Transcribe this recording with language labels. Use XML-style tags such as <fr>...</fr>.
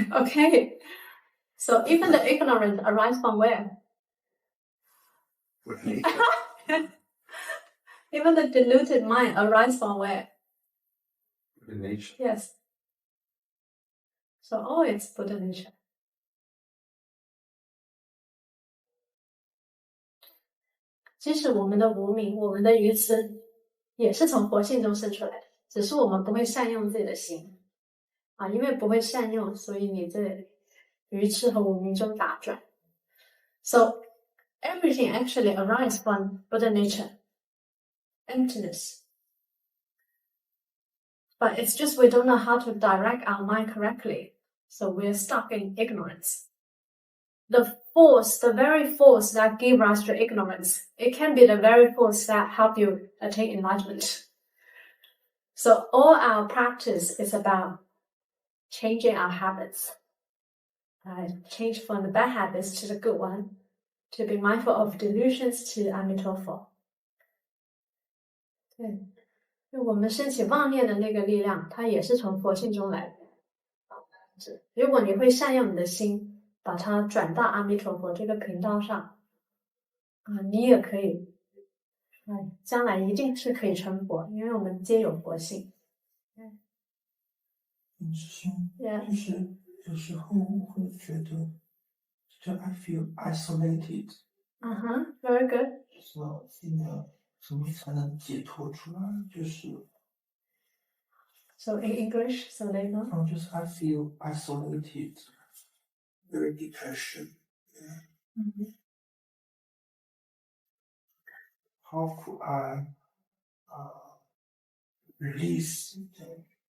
<en>Okay, so even the ignorance arises from where? Even the deluded mind arises from where? Buddha nature. Yes. So all it's Buddha nature.</en> <zh>其实我们的无明，我们的愚痴，也是从佛性中生出来的，只是我们不会善用自己的心啊，因为不会善用，所以你在愚痴和无明中打转。</zh> <en>So everything actually arises from Buddha nature, emptiness. But it's just we don't know how to direct our mind correctly, so we're stuck in ignorance. The force, the very force that gives rise to ignorance, it can be the very force that help you attain enlightenment. So all our practice is about changing our habits. Change from the bad habits to the good one, to be mindful of delusions to Amitabha.</en> <zh>对，就我们升起妄念的那个力量，它也是从佛性中来的。如果你会善用你的心，把它转到阿弥陀佛这个频道上，你也可以，将来一定是可以成佛，因为我们皆有佛性。师兄，就是有时候我会觉得，就</zh> <en>I feel isolated。 Very good。</en> <zh>就是我现在怎么才能解脱出来？就是。</zh> <en>So in English, so they know. Just I feel isolated, very depression. Yeah. How could I release them?</en>